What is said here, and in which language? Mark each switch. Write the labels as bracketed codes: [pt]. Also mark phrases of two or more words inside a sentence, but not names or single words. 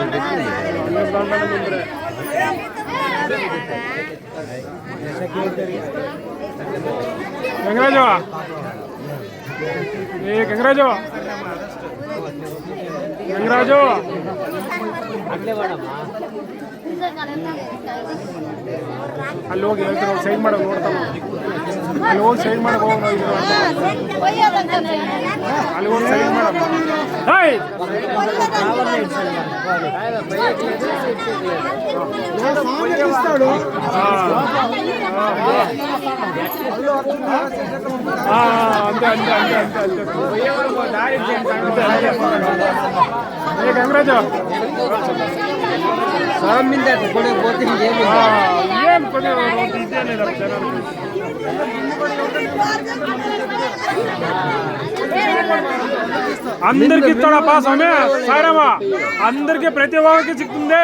[kn] గంగరాజు గంగరాజు ಗಂಗರಾಜು ಅಲ್ಲಿ ಹೋಗಿ ಹೇಳ್ತಾರೆ ಸೈನ್ ಮಾಡೋದು ನೋಡ್ತಾನೆ ಅಲ್ಲಿ ಹೋಗಿ ಸೈನ್ ಮಾಡಕ್ಕೆ ಹೋಗಿ ಅಲ್ಲಿ ಹೋಗಿ ಸೈನ್ ಮಾಡಮ್ಮ [te] అంతే అంతే అంతే అంతే అంతే గంగరాజు ఏం అందరికి ఇస్తాడప్పా స్వామి సారమ్మా, అందరికి ప్రతి ఒక్కరికి చిక్కుంది.